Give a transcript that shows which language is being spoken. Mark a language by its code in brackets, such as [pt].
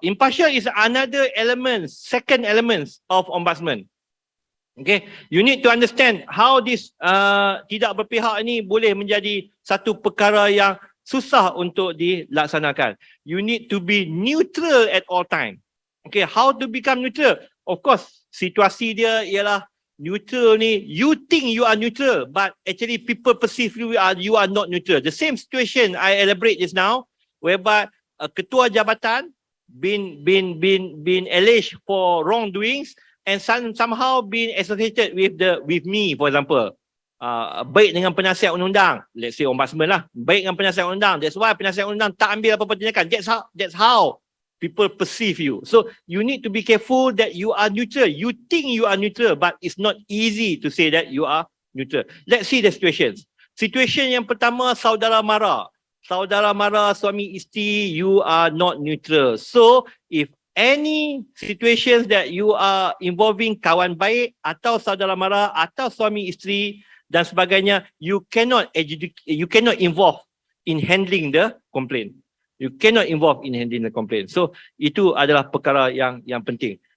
[en] Impartial is another element, second element of ombudsman. Okay, you need to understand how this [ms] tidak berpihak ini boleh menjadi satu perkara yang susah untuk dilaksanakan. [en] You need to be neutral at all time. Okay, how to become neutral? Of course, [ms] situasi dia ialah neutral ni. [en] You think you are neutral, but actually people perceive you are not neutral. The same situation I elaborate just now, whereby a [ms] ketua jabatan [en] been alleged for wrongdoings. And somehow being associated with me, for example, [ms] baik dengan penasihat undang-undang, [en] let's say ombudsman [ms] lah, [en] baik dengan penasihat undang-undang. [ms] That's why penasihat undang-undang tak ambil apa-apa tindakan. [en] That's how people perceive you. So you need to be careful that you are neutral. You think you are neutral, but it's not easy to say that you are neutral. Let's see the situations. [ms] Situation yang pertama, saudara mara. Saudara mara suami isteri, [en] you are not neutral. So if any situations that you are involving [ms] kawan baik atau saudara mara atau suami isteri dan sebagainya, [en] you cannot involve in handling the complaint. You cannot involve in handling the complaint. [ms] So itu adalah perkara yang penting.